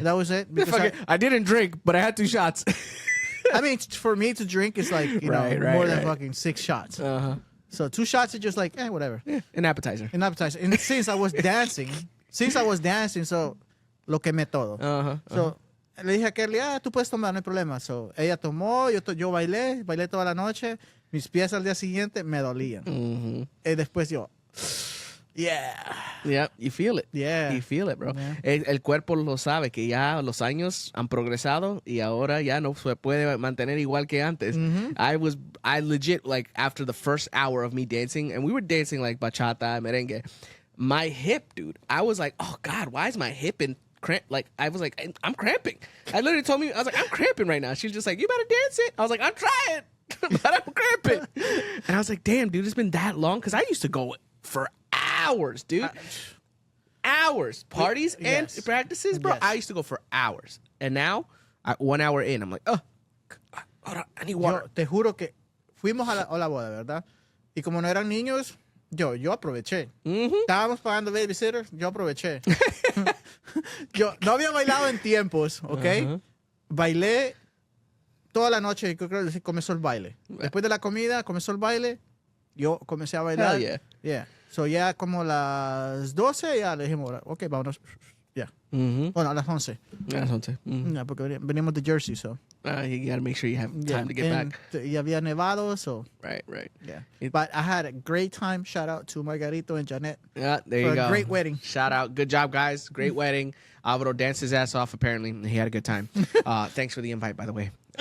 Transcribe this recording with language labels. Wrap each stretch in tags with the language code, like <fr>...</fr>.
<en>That was it. Because I didn't drink, but I had 2 shots. I mean, for me to drink is like, you know, more than fucking 6 shots. Uh-huh. So 2 shots is just like, whatever. Yeah, an appetizer. An appetizer. And since I was dancing, so</en> <es>lo quemé todo. So le dije a Kelly, tú puedes tomar, no hay problema. So ella tomó, yo bailé toda la noche. Mis pies al día siguiente me dolían. Y después yo,</es> <en>Yeah, you feel it. Yeah. You feel it, bro. Yeah.</en> <es>El cuerpo lo sabe que ya los años han progresado y ahora ya no se puede mantener igual que antes.</es> <en>I legit, like, after the first hour of me dancing, and we were dancing like bachata, merengue, my hip, dude, I was like, oh God, why is my hip in cramp? Like, I was like, I'm cramping. I literally told me, I was like, I'm cramping right now. She was just like, you better dance it. I was like, I'm trying, but I'm cramping. And I was like, damn, dude, it's been that long? Because I used to go for hours, dude. Hours. Parties and practices, bro. Yes. I used to go for hours. And now, 1 hour in, I'm like, hold on, I need water.</en> <es>Yo te juro que fuimos a la boda, ¿verdad? Y como no eran niños, yo aproveché. Estábamos pagando babysitter, yo aproveché. Yo no había bailado en tiempos, ¿ok? Bailé toda la noche, creo que comenzó el baile. Después de la comida, comenzó el baile, yo comencé a bailar.</es> <en>Hell yeah.</en> <es>So ya como las 12, ya le dijimos, ok, vámonos. Ya. Bueno, a las 11.</es> <en>That's what I'm saying.</en> <es>Ya, porque veníamos de Jersey, so.</es> <en>You got to make sure you have time to get back.</en> <es>Y había nevado, so.</es> <en>Right. Yeah. But I had a great time. Shout out to Margarito and Janet. Yeah, there for you go. a great wedding. Shout out. Good job, guys. Great wedding. Alvaro danced his ass off, apparently. He had a good time. Thanks for the invite, by the way.</en>